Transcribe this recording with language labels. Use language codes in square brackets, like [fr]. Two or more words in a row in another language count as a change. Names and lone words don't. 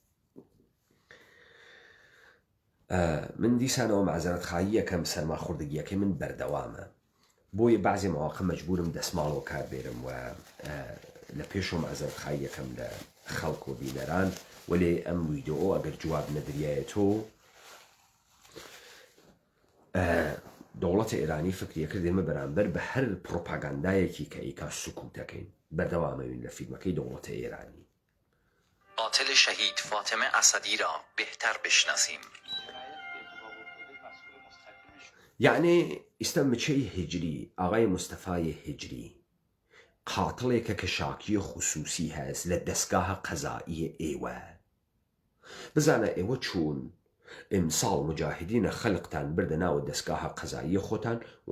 [ckb] من دیسانەوە معزەرەت خایی یەکەم سەرماخوردگیەکەی من بەردەوامە بۆیە بعضی مەواقع مەجبورم دەسماڵەوە کاربێرم و لە پێشەوە معزەرەت خایی یەکەم لە خەڵک و بینەران وەلێ ئەم ویدۆ ئەگەر جواب نەدریایەتۆ دەوڵەتە ئێرانی فکریەکە دێمە بەرامبەر بە هەر پرۆپاگاندایەکی کە ئیکا سکوتەکەین بەردەوامەوین لە فیلمەکەی دەوڵەتە ئێرانی [fa] قاتل شهید فاطمه اسدی را بهتر بشناسیم. [ckb] یعنی ئێستا مچەی هجری ئاغای مستەفای هجری قاتڵێکە کە شاکی خصوصی هەست لە دەستگاهە قەزایی ئێوە بزانە ئێوە چوون ئیمساڵ مجاهدینە خەلقتان بردە ناوە دەستگاهە قەزایی خۆتان و